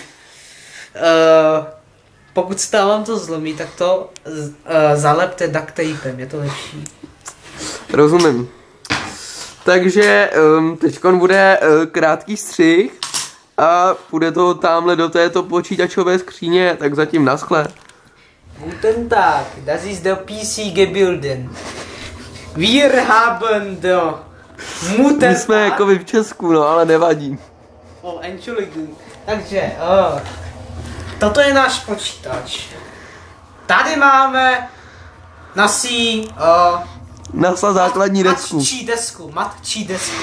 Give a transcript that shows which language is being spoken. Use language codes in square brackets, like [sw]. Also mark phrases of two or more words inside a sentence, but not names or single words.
[cs] Pokud se vám to zlomí, tak to zalepte duct tapem, je to lepší. Rozumím. Takže teďkon bude krátký střih a půjde to tamhle do této počítačové skříně, tak zatím naschle. [de] Guten Tag, das ist der PC gebilden. Wir haben der Mutter... [cs] My jsme jako v Česku, no, ale nevadí. [de] Entschuldigung. [cs] Takže, toto je náš počítač. Tady máme NASA základní desku. Matčí desku.